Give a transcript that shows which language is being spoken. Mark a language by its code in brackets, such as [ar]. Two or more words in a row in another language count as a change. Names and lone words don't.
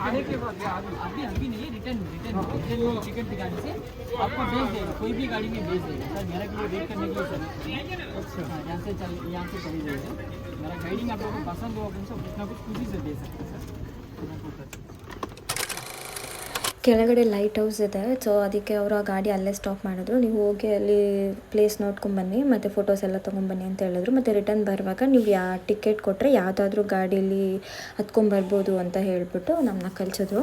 [hi] आने के बाद अभी नहीं, [en] return ticket [hi] दिखाने से आपको भेज देगा, कोई भी गाड़ी में भेज देगा सर। मेरा के लिए वेट करने के लिए सर, अच्छा यहाँ से चली जाएगा। मेरा गाइडिंग आप लोगों को पसंद होगा तो कुछ ना कुछ खुशी से दे सकते हैं सर। [kn] ಕೆಳಗಡೆ [en] light house [kn] ಇದೆ, ಸೊ ಅದಕ್ಕೆ ಅವರು ಆ ಗಾಡಿ ಅಲ್ಲೇ ಸ್ಟಾಪ್ ಮಾಡಿದ್ರು. ನೀವು ಹೋಗಿ ಅಲ್ಲಿ ಪ್ಲೇಸ್ ನೋಡ್ಕೊಂಬನ್ನಿ ಮತ್ತು ಫೋಟೋಸ್ ಎಲ್ಲ ತೊಗೊಂಬನ್ನಿ ಅಂತ ಹೇಳಿದ್ರು. ಮತ್ತು ರಿಟರ್ನ್ ಬರುವಾಗ ನೀವು ಟಿಕೆಟ್ ಕೊಟ್ಟರೆ ಯಾವುದಾದ್ರೂ ಗಾಡೀಲಿ ಹತ್ಕೊಂಬರ್ಬೋದು ಅಂತ ಹೇಳಿಬಿಟ್ಟು ನಮ್ಮನ್ನ ಕಳಿಸಿದ್ರು.